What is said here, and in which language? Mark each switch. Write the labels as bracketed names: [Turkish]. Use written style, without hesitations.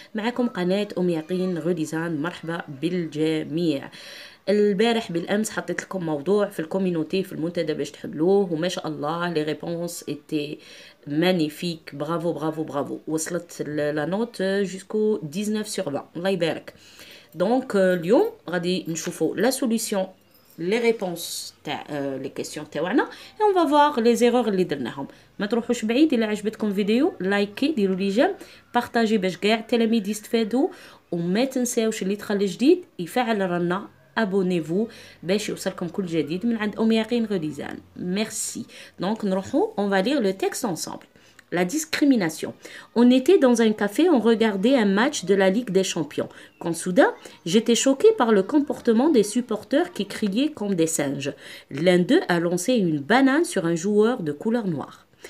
[Arabic] معكم قناة أم يقين غوديزان، مرحبا بالجميع. البارح بالأمس حطيت لكم موضوع في الكوميونيتي في المنتدى باش تحلوه، وما شاء الله [French] لي ريبونس ايتي مانيفيك. برافو برافو برافو، [Arabic] وصلت [French] لا نوت جوسكو 19 sur 20. [Arabic] الله يبارك. [French] دونك [Arabic] اليوم غادي نشوفوا [French] لا سوليسيون les réponses [Arabic] تاع [French] les questions [Arabic] تاعنا [French] et on va voir les erreurs [Arabic] اللي درناهم. ما تروحوش بعيد. الا عجبتكم فيديو لايكي، ديروا لي جيم، بارطاجي باش كاع التلاميذ يستفادوا، وما تنساوش اللي دخل جديد يفعل الرنه [French] abonnez-vous [Arabic] باش يوصلكم كل جديد من عند أم يقين غوديزان. [French] Merci. Donc [Arabic] نروحوا [French] on va lire le texte ensemble. La discrimination. On était dans un café, on regardait un match de la Ligue des Champions. Quand soudain, j'étais choquée par le comportement des supporters qui criaient comme des singes. L'un d'eux a lancé une banane sur un joueur de couleur noire.